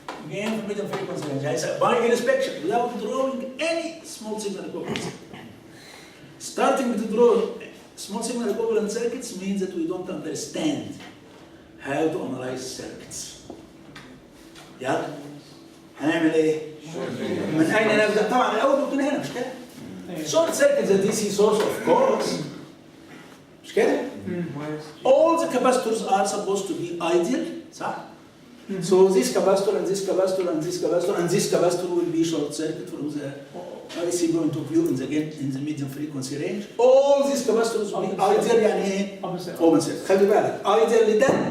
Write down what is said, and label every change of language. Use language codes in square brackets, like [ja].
[en] Gain from medium frequency range. By inspection, without drawing any small signal equivalent. Starting to draw small signal equivalent circuits means that we don't understand how to analyze circuits. [ar] يلا هنعمل ايه؟ من اين نبدا؟ طبعا الاول بكون هنا مش كده؟ [en] Short circuit the DC source of course. [ar] مش كده؟ [en] All the capacitors are supposed to be ideal, صح؟ So this capacitor and this capacitor and this capacitor and this capacitor will be short circuit from the IC point of view in the medium frequency range. All these capacitors will be ideal [ar] يعني ايه؟ [en] Open circuit. [ar] خلي بالك [en] ideal لده